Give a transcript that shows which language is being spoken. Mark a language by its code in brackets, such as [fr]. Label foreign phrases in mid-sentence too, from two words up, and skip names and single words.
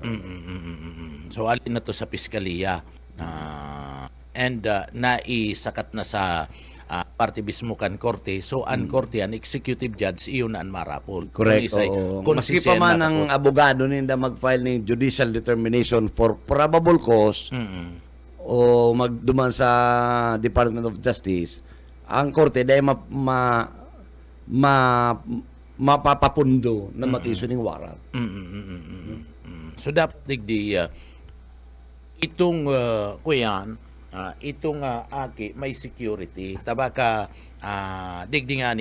[bik] so alin na to sa piskaliya and naisakat na sa parte mismo kan korte so an korte an executive judge iyon an marapol. Correct. Maski pa man ang abogado ninda mag-file ng [en] judicial determination for probable cause [bik] o magduman sa Department of Justice, ang korte dahil mapapapundo na mag-issue ng warrant. So dapat digdi itong kuyan itong aki may security tabaka digdi nga